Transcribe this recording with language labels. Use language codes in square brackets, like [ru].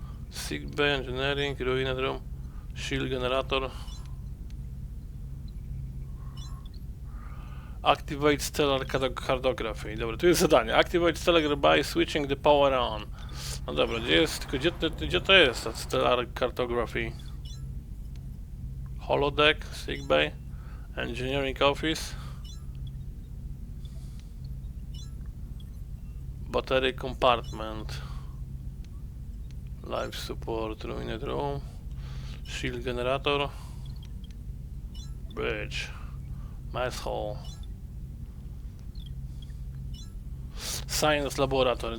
[en] Sickbay, engineering, ruined room, shield generator. Activate stellar cartography. [pl] Dobra, tu jest zadanie. [en] Activate stellar by switching the power on. [pl] No dobra, gdzie to jest ta stellar cartography? [en] Holodeck, sickbay, engineering office, battery compartment, life support, ruined room, shield generator, bridge, mess hall, science laboratory.